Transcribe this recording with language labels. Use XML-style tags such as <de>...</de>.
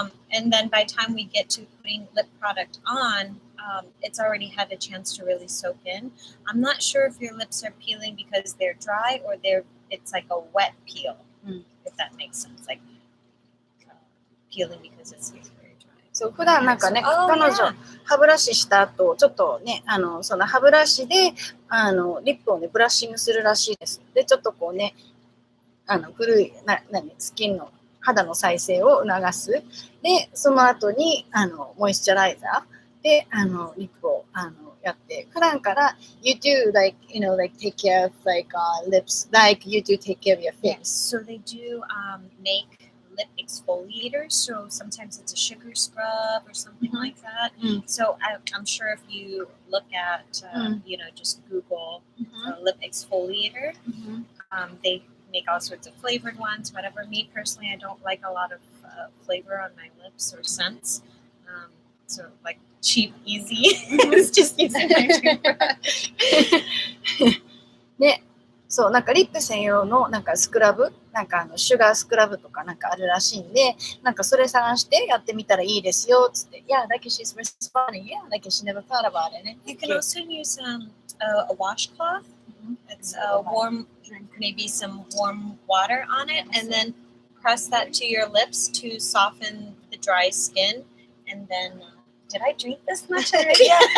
<en>And then by the time we get to putting lip product on, it's already had a chance to really soak in. I'm not sure if your lips are peeling because they're dry or it's like a wet peel, if that makes sense. Like peeling because it's very dry.</en> <ja>そう普段なんかね、彼女歯ブラシした後ちょっとねその歯ブラシでリップをねブラッシングするらしいです。でちょっとこうね古いスキンの肌の再生を促す。でその後にモイスチャライザーでリップをやって普段から</ja> <en>you do like take care of lips like you do take care of your face. Yes, so they do make lip exfoliators, so sometimes it's a sugar scrub or something like that. So I'm sure if you look at just Google lip exfoliator, they make all sorts of flavored ones, whatever. Me personally, I don't like a lot of flavor on my lips or scents, so like cheap, easy. It's just using my toothbrush.</en> <ja>でそうなんかリップ専用のなんかスクラブなんかシュガースクラブとかなんかあるらしいんでなんかそれ探してやってみたらいいですよっつって</ja> <en>Yeah, like she's responding. Yeah, like she never thought about it. You can also use a washcloth. It's warm, maybe some warm water on it, and then press that to your lips to soften the dry skin. And then, did I drink this much already?</en>